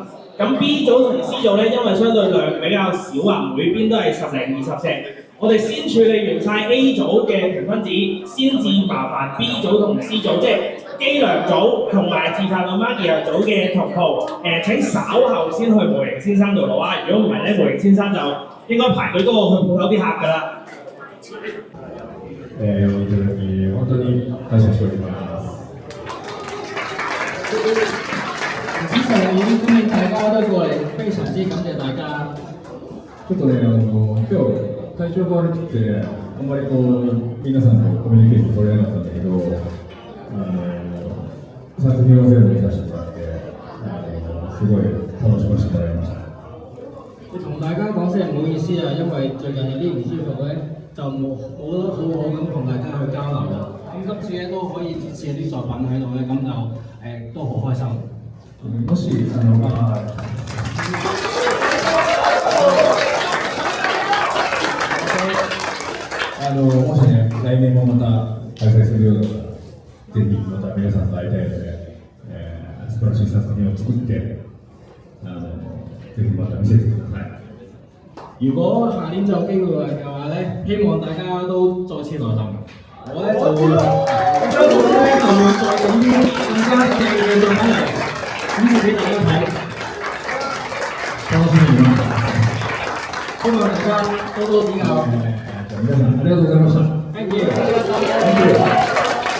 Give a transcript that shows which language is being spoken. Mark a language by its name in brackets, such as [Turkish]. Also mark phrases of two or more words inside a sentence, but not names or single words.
[Cantonese] 咁 B 組同 C 組咧，因為相對量比較少啊，每邊都係10零20隻，我哋先處理完晒 A 組嘅評分紙，先至麻煩 B 組同 C 組，即係機梁組同埋自發路 Marky 組嘅同袍，請稍後先去模型先生度攞啊！如果唔係咧，模型先生就應該排隊多過去鋪頭啲客㗎啦。 [Japanese] いただき本当に感謝しております。 [Cantonese] 之前已經歡迎大家都過嚟，非常之感謝大家。 [Japanese] ちょっとね、今日体調が悪くて、あんまりこう皆さんとコミュニケーション取れなかったんだけど、作品を全部見させてもらって、すごい楽しませてもらいました。 [Cantonese] 同大家講聲唔好意思啊，因為最近有啲唔舒服咧，就冇得好好咁同大家去交流啦。咁今次咧都可以展示啲作品喺度咧，咁就都好開心。 [Japanese] もしもしね、来年もまた開催するようだったら、ぜひまた皆さんと会いたいので、素晴らしい作品を作って、ぜひまた見せてください。 [Cantonese] 如果下年就有機會嘅話咧，希望大家都再次來臨。我咧就會將會咧就會再整啲更加正嘅作品嚟展示俾大家睇。 [Japanese] 楽しみに待ってます。 [Cantonese] 希望大家多多指教。 [Japanese] 皆さんありがとうございました。 [English] Thank you.